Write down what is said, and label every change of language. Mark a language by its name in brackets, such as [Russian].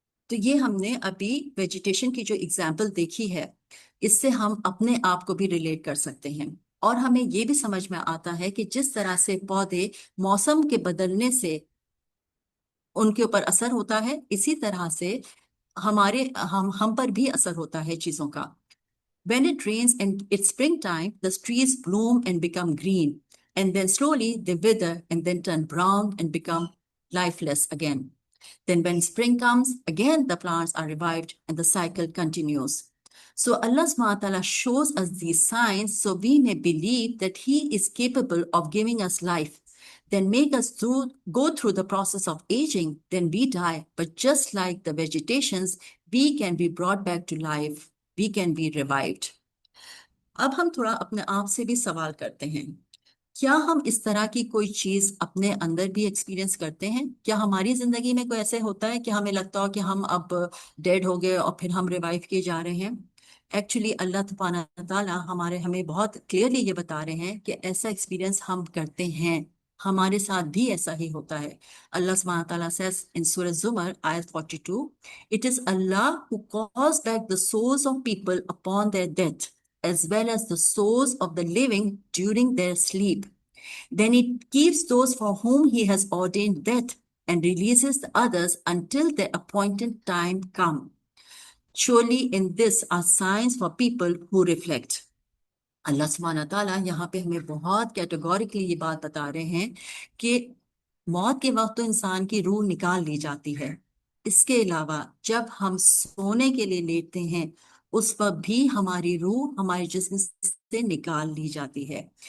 [Urdu] تو یہ ہم نے ابھی ویجیٹیشن کی جو اگزامپل دیکھی ہے، اس سے ہم اپنے آپ کو بھی ریلیٹ کر سکتے ہیں. اور ہمیں یہ بھی سمجھ میں آتا ہے کہ جس طرح سے پودے موسم کے بدلنے سے ان کے اوپر اثر ہوتا ہے، اسی طرح سے ہم پر بھی اثر ہوتا ہے چیزوں کا. [English] When it rains and it's springtime, the trees bloom and become green, and then slowly they wither and then turn brown and become lifeless again. Then when spring comes, again the plants are revived and the cycle continues. So Allah subhanahu wa ta'ala shows us these signs so we may believe that He is capable of giving us life. Then make us go through the process of aging, then we die. But just like the vegetations, we can be brought back to life. We can be revived. [Urdu] اب ہم تھوڑا اپنے آپ سے بھی سوال کرتے ہیں، کیا ہم اس طرح کی کوئی چیز اپنے اندر بھی ایکسپیرینس کرتے ہیں؟ کیا ہماری زندگی میں کوئی ایسے ہوتا ہے کہ ہمیں لگتا ہو کہ ہم اب ڈیڈ ہو گئے اور پھر ہم ریوائیو کیے جا رہے ہیں؟ ایکچولی اللہ سبحانہ تعالیٰ ہمیں بہت کلیئرلی یہ بتا رہے ہیں کہ ایسا ایکسپیرینس ہم کرتے ہیں، ہمارے ساتھ بھی ایسا ہی ہوتا ہے. [English] اللہ سبحانہ تعالیٰ says in [Urdu] سورہ زمر آیت 42, [English] It is Allah who calls back the souls of people upon their death, as well as the souls of the living during their sleep. Then He keeps those for whom He has ordained death and releases the others until their appointed time come. Surely in this are signs for people who reflect. [Urdu] اللہ سبحانہ تعالیٰ یہاں پہ ہمیں بہت categorically یہ بات بتا رہے ہیں کہ موت کے وقت تو انسان کی روح نکال لی جاتی ہے. اس کے علاوہ جب ہم سونے کے لیے لیٹتے ہیں اس وقت بھی ہماری روح ہمارے جسم سے نکال لی جاتی ہے.